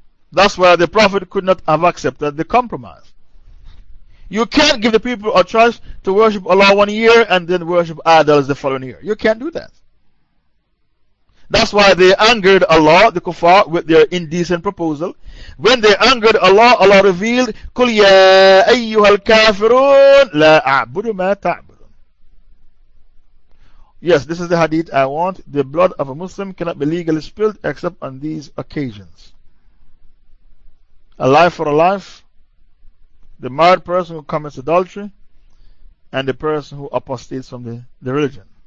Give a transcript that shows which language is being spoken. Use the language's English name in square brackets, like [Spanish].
[English] That's why the Prophet could not have accepted the compromise. You can't give the people a choice to worship Allah 1 year and then worship idols the following year. You can't do that. That's why they angered Allah, the kuffar, with their indecent proposal. When they angered Allah, Allah revealed, [Arabic] قُلْ يَا أَيُّهَا الْكَافِرُونَ لَا أَعْبُدُ مَا تَعْبُدُونَ. [English] Yes, this is the hadith I want. The blood of a Muslim cannot be legally spilled except on these occasions. A life for a life. The married person who commits adultery, and the person who apostates from the religion.